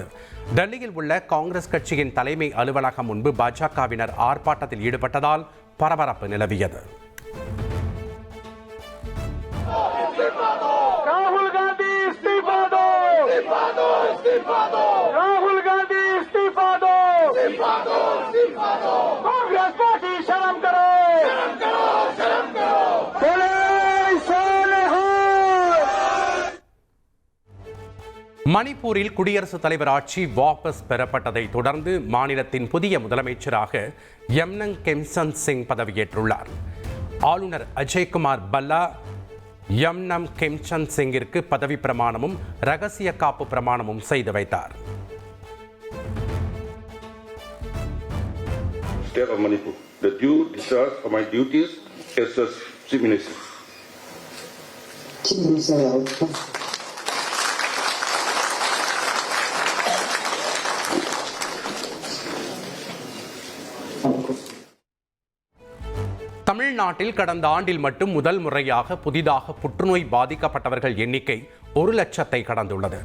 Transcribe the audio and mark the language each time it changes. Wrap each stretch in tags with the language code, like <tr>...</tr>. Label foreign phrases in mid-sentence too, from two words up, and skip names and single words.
<ta>டெல்லியில் உள்ள காங்கிரஸ் கட்சியின் தலைமை அலுவலகம் முன்பு பாஜகவினர் ஆர்ப்பாட்டத்தில் ஈடுபட்டதால் பரபரப்பு நிலவியது.</ta> <hi>ராகுல் காந்தி இஸ்தீஃபா दो, ராகுல் காந்தி இஸ்தீஃபா दो, कांग्रेस पार्टी शर्म करो,</hi> <ta>மணிப்பூரில் குடியரசுத் தலைவர் ஆட்சி வாபஸ் பெறப்பட்டதை தொடர்ந்து மாநிலத்தின் புதிய முதலமைச்சராக யம்னங் கெம்சன் சிங் பதவியேற்றுள்ளார். ஆளுநர் அஜய்குமார் பல்லா யம்னம் கெம்சன் சிங்கிற்கு பதவி பிரமாணமும் ரகசிய காப்பு பிரமாணமும் செய்து வைத்தார்.</ta> <en>State of Manipur, the due discharge of my duties as the Chief Minister.</en> <ta>தமிழ்நாட்டில் கடந்த ஆண்டில் மட்டும் முதல் முறையாக புதிதாக புற்றுநோய் பாதிக்கப்பட்டவர்கள் எண்ணிக்கை 1,00,000 கடந்துள்ளது.</ta>